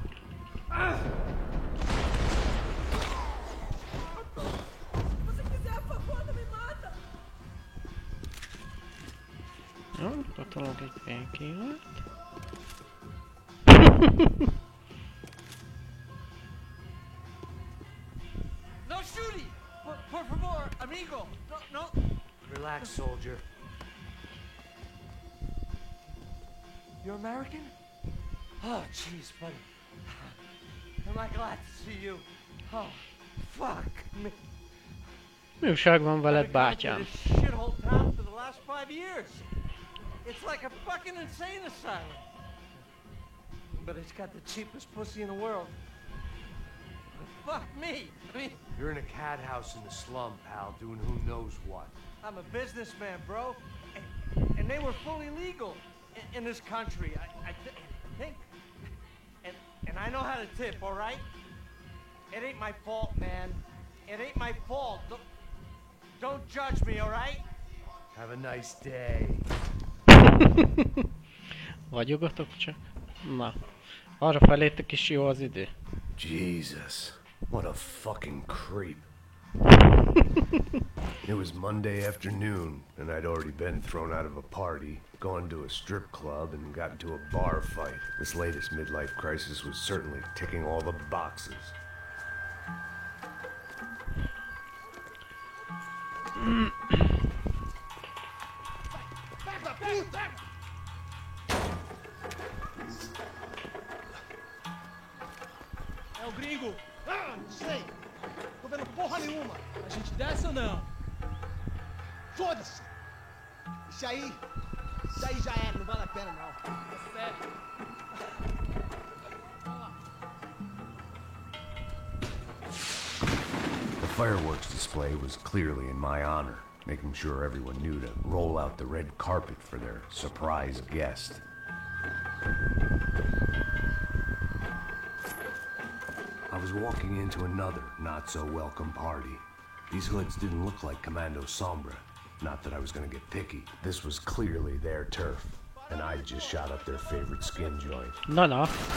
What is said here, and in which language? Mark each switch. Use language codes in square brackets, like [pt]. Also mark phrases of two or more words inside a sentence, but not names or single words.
[pt] Se você quiser, por favor, não me mata! [hu] Jó, katolok egy painkillert. [en] No shooting! [pt] Por favor, amigo! No. [en] Relax, soldier. You're American? Oh, jeez, buddy. Am I glad to see you? Oh, fuck me. [hu] Mi újság van veled, bátyám? [en] I've been in this shithole town for the last 5 years. It's like a fucking insane asylum. But it's got the cheapest pussy in the world. Fuck me. I mean, You're in a cat house in the slum, pal, doing who knows what. I'm a businessman, bro. And they were fully legal in this country, I think. And I know how to tip, all right? It ain't my fault, man. It ain't my fault. Don't judge me, all right? Have a nice day. [hu] Vagyogatok csak? Na. Arra felétek is jó az idő. [en] Jesus. What a fucking creep. It was Monday afternoon, and I'd already been thrown out of a party, gone to a strip club, and got into a bar fight. This latest midlife crisis was certainly ticking all the boxes. [pt] É o gringo! Ah, não sei! Tô vendo porra nenhuma! A gente desce ou não? Foda-se! Isso aí já era, não vale a pena não. É sério. [en] The fireworks display was clearly in my honor, making sure everyone knew to roll out the red carpet for their surprise guest. I was walking into another not-so-welcome party. These hoods didn't look like Commando Sombra. Not that I was gonna get picky. This was clearly their turf, and I just shot up their favorite skin joint. [hu] Na.